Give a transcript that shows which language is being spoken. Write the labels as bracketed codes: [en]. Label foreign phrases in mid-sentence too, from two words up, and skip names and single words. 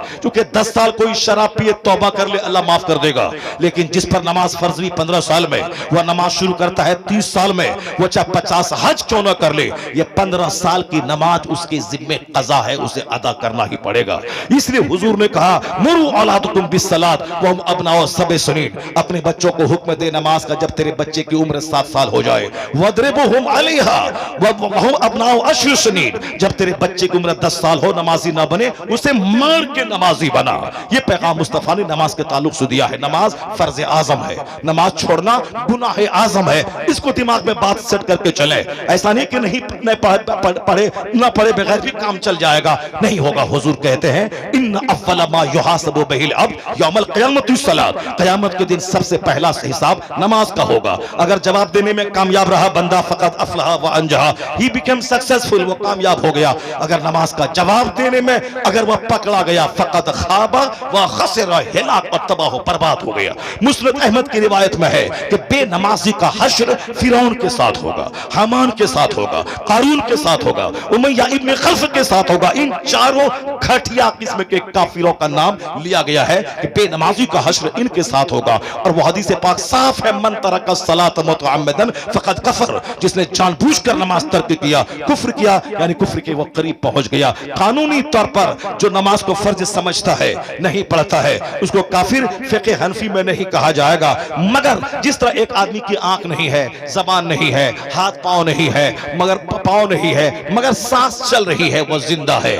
[hi] क्योंकि 10 साल कोई शराब पिए तौबा कर ले, अल्लाह माफ कर देगा, लेकिन जिस पर नमाज फर्ज हुई 15 साल में, वह नमाज शुरू करता है 30 साल में, वो चाहे 50 हज क्यों न कर ले, ये 15 साल की नमाज उसके जिम्मे कज़ा है, उसे अदा करना ही पड़ेगा। इसलिए हुजूर ने कहा [ar] مروا أولادكم بالصلاة وهم أبناء سبع سنين, [hi] अपने बच्चों को हुक्म दे नमाज का जब तेरे बच्चे बच्चे की उम्र 7 साल हो जाए, [ar] واضربوهم عليها وهم أبناء عشر سنين, [hi] जब तेरे बच्चे की उम्र 10 साल हो नमाजी ना बने उसे मार के नमाजी बना। ये पैगाम मुस्तफा ने नमाज के ताल्लुक से दिया है। नमाज फर्ज आजम है, नमाज छोड़ना गुनाह आजम है। इसको दिमाग में बात सेट करके चले। ऐसा नहीं कि नहीं पढ़े ना पढ़े बगैर भी काम चल जाएगा, नहीं होगा। हुजूर कहते हैं [ar] إن أول ما يحاسب به العبد يوم القيامة الصلاة, [hi] क़यामत के दिन सबसे पहला हिसाब नमाज का होगा। अगर जवाब देने में कामयाब रहा बंदा [ar] فقد أفلح وأنجح, [en] he became successful, [hi] वो कामयाब हो गया। अगर नमाज का जवाब देने में अगर वह पकड़ा गया [ar] فقد خاب وخسر, [hi] हिलाक और तबाह बर्बाद हो गया। मुस्नद अहमद की रिवायत में है कि बेनमाजी का हश्र फिरौन के साथ होगा, हामान के साथ होगा, कारून के साथ होगा, उमय्या इब्न खल्फ के साथ होगा। इन चारों घटिया किस्म के काफिरों का नाम लिया गया है कि बेनमाजी का हश्र इनके साथ होगा। और वह हदीस पाक साफ है, [ar] من ترك الصلاة متعمدا فقد كفر, [hi] जिसने जानबूझकर नमाज तर्क किया कुफ्र किया, यानी कुफ्र के वो करीब पहुंच गया। कानूनी तौर पर जो नमाज को फर्ज समझता है नहीं पढ़ता है उसको काफिर फ़िक़्ह हनफी में नहीं कहा जाएगा। मगर जिस तरह एक आदमी की आंख नहीं है, जबान नहीं है, हाथ पांव नहीं है, मगर पांव नहीं है, मगर सांस चल रही है, वो जिंदा है।